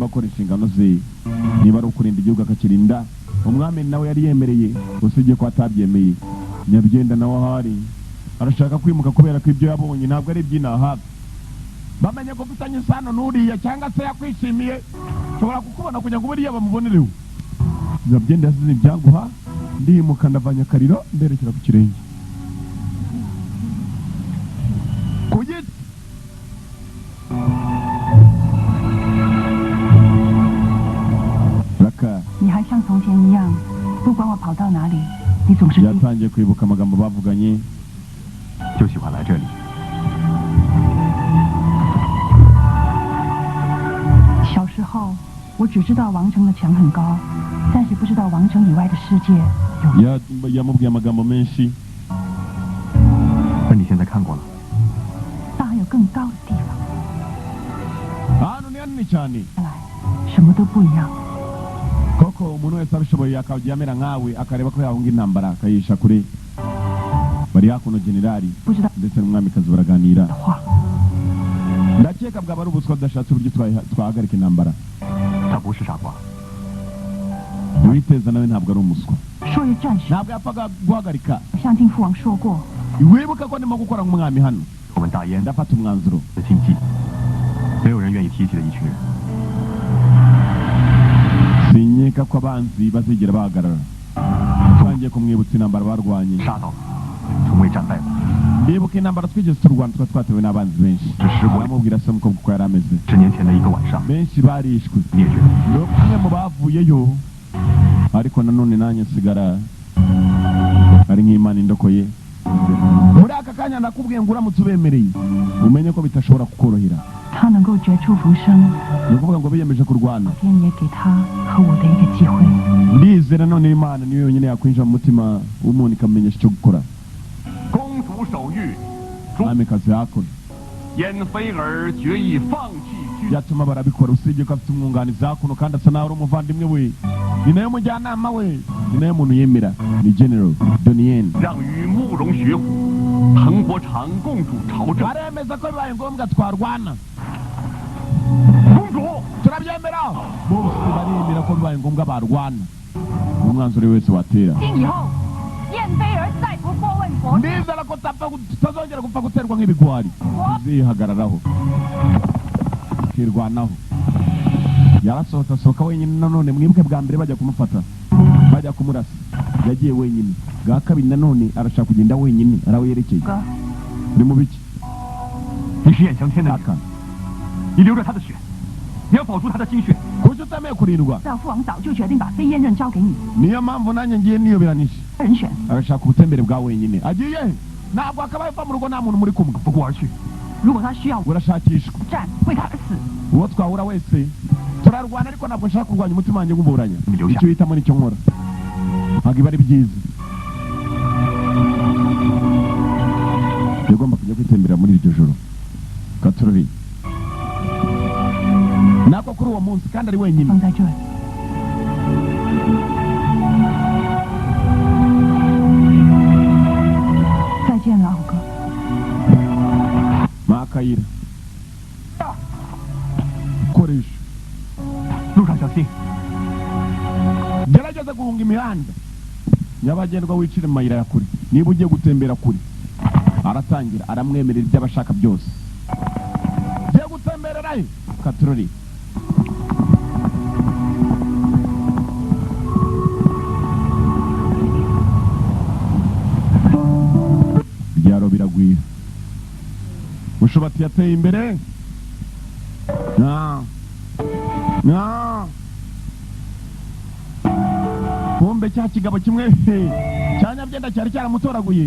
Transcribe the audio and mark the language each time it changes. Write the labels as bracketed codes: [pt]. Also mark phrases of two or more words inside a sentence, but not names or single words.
[rw] gukora inshingano ze niba ari ukurinda igihugu akakirinda umwami nawe yari yemereye usibye ko atabyemeye nyabyenda nawe ahari arashaka kwimuka kubera ko ibyo yabonye ntabwo ari iby'inahaga bamenye ko ufitanye isano n'uriya cyangwa se yakwishimiye ushobora kukubona kugira ngo buriya bamubonereho nyabyenda yasize ibyanguha ndimuka ndavanya akariro nderekera ku kirenge ku giti [zh] 你还像从前一样，不管我跑到哪里，你总是 [rw] yatangiye kwibuka amagambo bavuganye [zh] 就喜欢来这里。小时候，我只知道王城的墙很高，但是不知道王城以外的世界有。 [rw] yamubwiye amagambo menshi [zh] 而你现在看过了，但还有更高的地方。 [rw] ahantu ni hanini cyane [zh] 看来什么都不一样。 [rw] koko umuntu wese abishoboye akajya amera nkawe akareba ko yahunga intambara akayisha kure bari hakuno generali [zh] 不知道 [rw] ndetse n'umwamikazi baraganira [zh] 的话， [rw] ndakeka bwaba ari ubuswa budashatse uburyo twahagarika intambara [zh] 他不是傻瓜， [rw] uwiteza nawe ntabwo ari umuswa [zh] 朔日战时， [rw] ntabwo yapfaga guhagarika [zh] 向靖父王说过， [rw] wibuka ko ndimo gukora nk'umwami hano [zh] 我们大燕 [rw] ndafata umwanzuro [zh] 的禁忌，没有人愿意提起的一群人。 [rw] sinkeka ko abanzi bazigera bahagarara twangiye kumwibutsa intambara barwanye [zh] 杀到了，从未战败过。 [rw] ndibuka intambara twigeze turwana twari twatewe n'abanzi benshi [zh] 这时我 [rw] aramubwira se umukobwa uko yari ameze [zh] 10 年前的一个晚上， [rw] benshi barishwe [zh] 灭绝。 [rw] ni umwe mu bavuyeyo ariko nanone nanjye nsigara ari nk'imana indokoye muri aka kanya ndakubwiye ngo uramutse ubemereye umenye ko bitashobora kukorohera [zh] 他能够绝处逢生， [rw] ni ukuvuga ngo biyemeje kurwana [zh] 天也给他和我的一个机会。 [rw] ndizera none imana niyo yonyine yakwinjira mu mutima w'umuntu ikamenyesha icyo gukora [zh] 公主守御， [rw] mwamikazi yakora [zh] 燕菲儿决意放弃军。 [rw] byatuma barabikora usibye ko afite umwunganizi hakuno kandi asa naho ari umuvandimwe we ni nayo mujyanama we ni nayo muntu yemera ni general donien [zh] 让与慕容学虎、滕国长共主朝政。 [rw] baremeza ko bibaye ngombwa twarwana [zh] 公主， [rw] turabyemera bose baremera ko bibaye ngombwa barwana umwanzuro wese watera [zh] 今以后，燕飞儿再不过问国事， [rw] ndizera ko tutazongera gupfa guterwa nk'ibigwari zihagararaho kirwanaho yarasohotse asohoka wenyine nanone mwibuke bwa mbere bajya kumufata bajya kumurasa yagiye wenyine bwa kabiri nanone arashaka kugenda wenyine arawerekeye [zh] 哥， [rw] uri mu biki [zh] 你是燕翔天的女 aka 儿，你流着他的血，你要保住他的心血。 [rw] kuki utemeye kurindwa [zh] 赵父王早就决定把飞燕任交给你， [rw] niyo mpamvu nanjye ngiye niyoberanisha [zh] 人选。 [rw] arashaka ubutembere bwa wenyine agiye ntabwo akabaye ava mu rugo nta muntu muri kumwe [zh] 不顾而去，如果他需要我 [rw] urashakishwa [zh] 战，为他而死， [rw] uwo twahura wese turarwana ariko ntabwo nshaka kurwanya umutima wanjye nguburanya icyo uhitamo nicyo nkora ntabwo iba ari byiza yagomba kujya kwitembera muri iryo joro gaturori nako kuri uwo munsi kandi ari wenyine [zh] 放在这里。再见，老哥。 [rw] makayira koresha [zh] 路上小心。 [rw] gerageza guhunga imihanda nyabagendwa wicire mu mayira ya kure niba ugiye gutembera kure aratangira aramwemerera ibyo abashaka byose ugiye gutembera Rai Katururi byaro biragwira Mushobati yateye imbere Kumbe cya kigabo kimwe cyanyabyenda cyari cyaramutoraguye